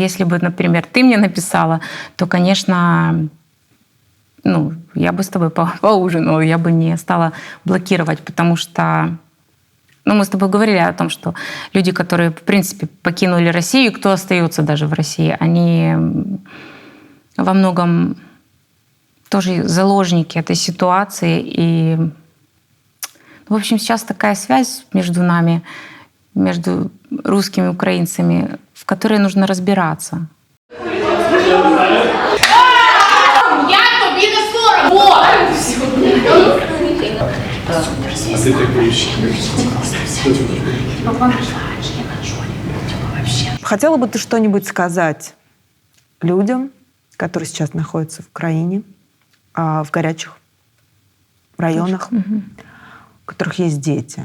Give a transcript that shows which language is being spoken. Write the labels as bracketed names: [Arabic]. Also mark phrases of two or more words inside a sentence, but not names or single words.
[Russian] Если бы, например, ты мне написала, то, конечно, я бы с тобой поужинала, я бы не стала блокировать, потому что мы с тобой говорили о том, что люди, которые, в принципе, покинули Россию, кто остается даже в России, они во многом тоже заложники этой ситуации. И, в общем, сейчас такая связь между нами, между русскими и украинцами, в которой нужно разбираться. [Ukrainian] Я тобі не соромно! [Russian] А ты так боишься? Хотела бы ты что-нибудь сказать людям, которые сейчас находятся в Украине, в горячих районах, у которых есть дети?